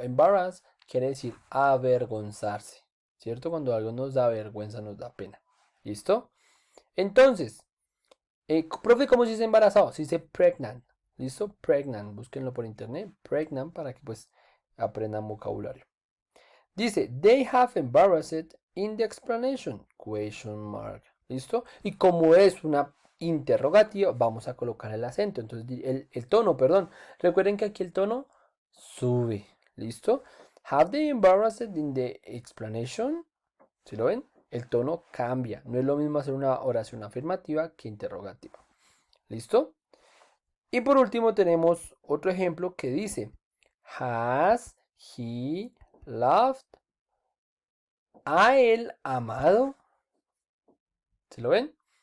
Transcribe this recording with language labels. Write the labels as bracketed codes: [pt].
[es] Embarrass quiere decir avergonzarse, ¿cierto? Cuando algo nos da vergüenza, nos da pena. ¿Listo? Entonces, profe, ¿cómo se dice embarazado? Se dice pregnant. ¿Listo? Pregnant. Búsquenlo por internet. Pregnant para que pues aprendan vocabulario. Dice, [en] they have embarrassed in the explanation. Question mark. [es] ¿Listo? Y como es una interrogativa, vamos a colocar el acento. Entonces, el tono, perdón. Recuerden que aquí el tono sube. ¿Listo? [en] Have they embarrassed in the explanation? [es] ¿Sí lo ven? El tono cambia. No es lo mismo hacer una oración afirmativa que interrogativa. ¿Listo? Y por último tenemos otro ejemplo que dice, [en] has he loved? [es] ¿Ha él amado? ¿Se lo ven?